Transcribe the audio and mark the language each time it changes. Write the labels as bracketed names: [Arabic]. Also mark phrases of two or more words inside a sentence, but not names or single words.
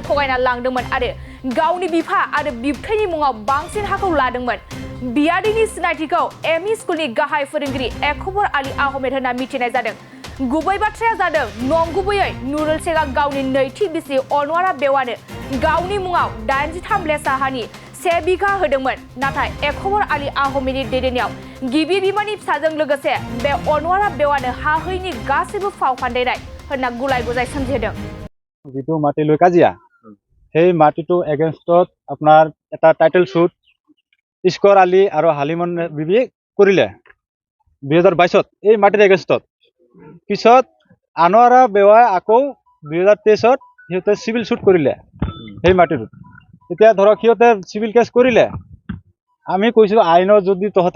[Bodo] थगायना लांदोंमोन आरो गावनि बिफा आरो बिबथैनि मुङाव बांसिन हाखौ लादोंमोन बियादैनि सिनायथिखौ एमइ स्कुलनि गाहाय फोरोंगिरि एकबर आली आहमेद होनना मिथिनाय जादों गुबै बाथ्राया जादों नंगुबैयै नुरुल शेखआ गावनि नैथि बिसि अनवारा बेवानो गावनि मुङाव 83 लेसा हानि 1 बिघा होदोंमोन नाथाय एकबर आली आहमेदनि दैदेननायाव गिबि बिमानि फिसाजों लोगोसे बे अनवारा बेवानो हा होयिनि गासैबो फाव फान्दायनाय होनना गुलाय गुजाय सोमजिहोदों [Assamese] जितु माटी লৈ কাজিয়া সেই মাটিটো এগেইনষ্টত আপোনাৰ এটা [English] title suit [Assamese] ইস্কৰ আলী আৰু হালিমন বিবি কৰিলে 2022ত এই মাটিৰ এগেইনষ্টত পিছত আনোৱাৰা বেৱাই আকৌ 2023ত সিহঁতে [English] civil suit [Assamese] কৰিলে সেই মাটিটো এতিয়া ধৰক সিহঁতে [English] civil case [Assamese] কৰিলে আমি কৈছো আইনত যদি তহঁতে